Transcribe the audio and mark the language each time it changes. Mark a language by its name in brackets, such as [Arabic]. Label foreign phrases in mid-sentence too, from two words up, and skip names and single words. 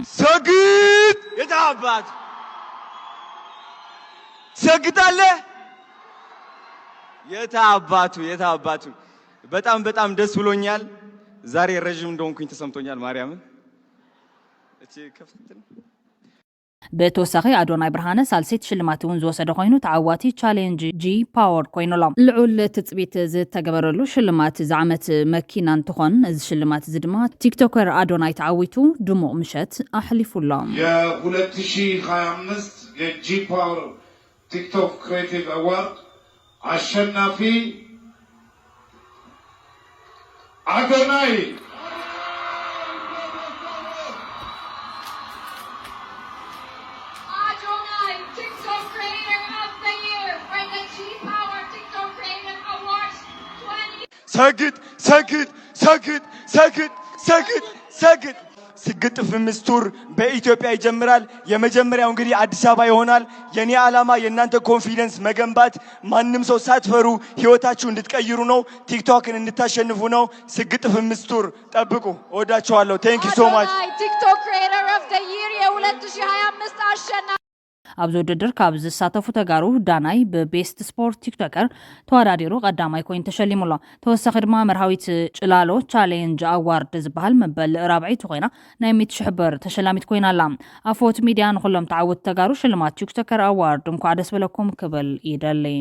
[Amharic] ሰግጥ የታባት ሰግጣለ የታባቱ በጣም ደስ ብሎኛል። ዛሬ ረጅም እንደሆንኩኝ ተሰምቶኛል። ማርያምን እቺ ከፍተን [Tigrinya] ብተወሳኺ ኣዶናይ ብርሃነ ሳልሴት ሽልማት እውን ዝወሰደ ኮይኑ ተዓዋቲ ቻሌንጅ ጂ ፓወር ኮይኑሎም ልዑል ትፅቢት ዝተገበረሉ ሽልማት ዝዓመት መኪና እንትኾን እዚ ሽልማት እዚ ድማ ቲክቶከር ኣዶናይ ተዓዊቱ ድሙቕ ምሸት ኣሕሊፉሎም። [Amharic] የ2025 የጂ ፓወር ቲክቶክ ክሬቲቭ አዋርድ አሸናፊ አዶናይ [English] TikTok Creator of the Year for the G-Power TikTok Creator Awards 20 [Amharic] ሰግጥ ስግጥ ፍምስቱር በኢትዮጵያ ይጀምራል። የመጀመሪያው እንግዲህ አዲስ አበባ ይሆናል። የኔ ዓላማ የእናንተ ኮንፊደንስ መገንባት፣ ማንም ሰው ሳትፈሩ ህይወታችሁ እንድትቀይሩ ነው፣ ቲክቶክን እንድታሸንፉ ነው። ስግጥ ፍምስቱር ጠብቁ። ወዳችኋለሁ። [English] thank you so much። TikTok Creator of the Year [Amharic] የ2025 አሸናፊ [Tigrinya] ኣብዚ ውድድር ካብ ዝሳተፉ ተጋሩ ዳናይ ብቤስት ስፖርት ቲክቶከር ተወዳዲሩ ቀዳማይ ኮይኑ ተሸሊሙሎ። ተወሳኺ ድማ መርሃዊት ጭላሎ ቻሌንጅ ኣዋርድ ዝበሃል መበል ራብዒቱ ኮይና ናይ 100,000 ብር ተሸላሚት ኮይና ኣላ። ኣፎት ሚድያ ንኩሎም ተዓወት ተጋሩ ሽልማት ቲክቶከር ኣዋርድ እንኳዕ ደስ በለኩም ክብል ይደሊ።